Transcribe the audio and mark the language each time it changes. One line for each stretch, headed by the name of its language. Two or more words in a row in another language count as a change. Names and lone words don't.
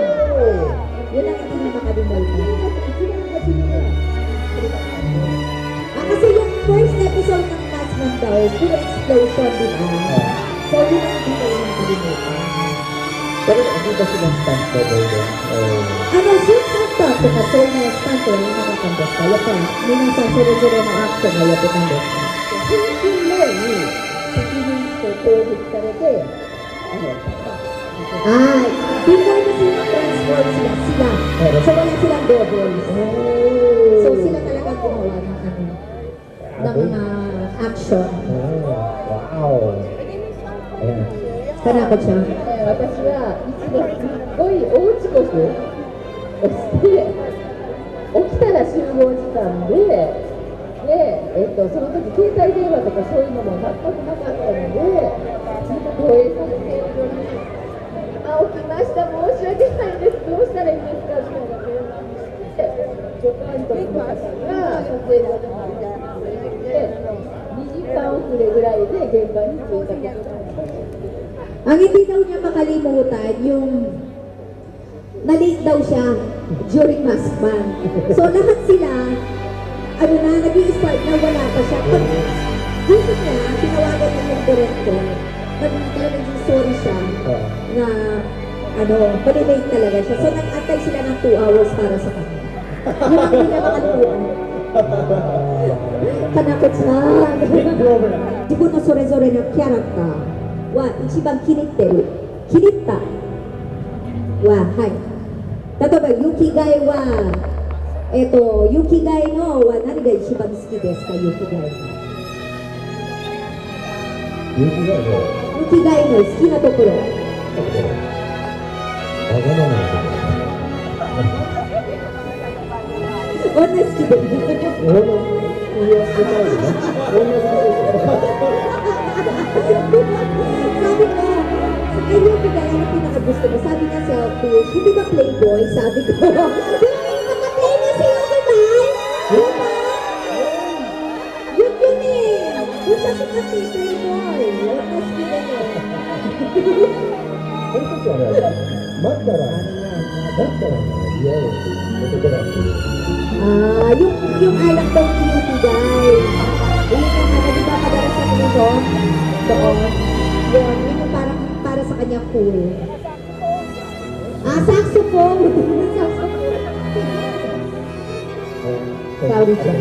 Filipino: Oh! Yun ang hindi niya makalimutan. Kasi yung
English: first episode
Filipino: ng Maskman daw, puro explosion, di ba? So, yun ang hindi niya makalimutan. Pero hindi ba silang stunt double din? Oh.
Japanese: スーツサッカーとかそういうのスタントはやらなかったんですかやっぱ皆さんそれぞれのアクションをやってたんですか 1分前に敵に攻撃されて、
Filipino: before na sila transport sila. So wala silang doubles. So sila talaga gumawa ng mga action. Oh. Wow! Ayan. Karakot siya.
Japanese: 私は一度すっごい大遅刻をして起きたら集合時間でその時携帯電話とかそういうのも全くなかったのでなんか投影させて起きました申し訳ないですどうしたらいいんですかみたいな電話をして助監督の方が撮影所に入ってきて2時間遅れぐらいで現場に着いたことがあります。
Filipino: Ang hindi daw niya makalimutan yung na-late daw siya during Maskman. So lahat sila, nag-i-start na wala pa siya. Pag gusto niya, tinawagan niya yung director, talagang sorry siya na malilate talaga siya. So nag-antay sila ng 2 hours para sa kanya. Yung ang hindi niya makalimutan. Kanakot siya.
Japanese: 自分のそれぞれのキャラクター。は一番気に入ってる気に入ったは例えば雪ガエは雪ガエのは何が一番好きですか雪ガエの雪ガエの好きなところ女好き
Filipino: Sabi ko, ayun yung kaya yung pinakagusto mo. Sabi niya si Fish, hindi ba playboy? Sabi ko, di ba nakaplayboy si Fish? Diba? Yun eh. Yun siya sikat eh, playboy. Yun, mas kita niya.
Japanese: 俺たちはね、待ったら嫌よという男なんで、
Filipino: Ah, yung alak daw tinitibay. Yun yung ano, di ba madalas sa doon? Doon. Yun yung parang para sa kanya cool. Ah, saxophone! Saxophone. Sorry, Jen.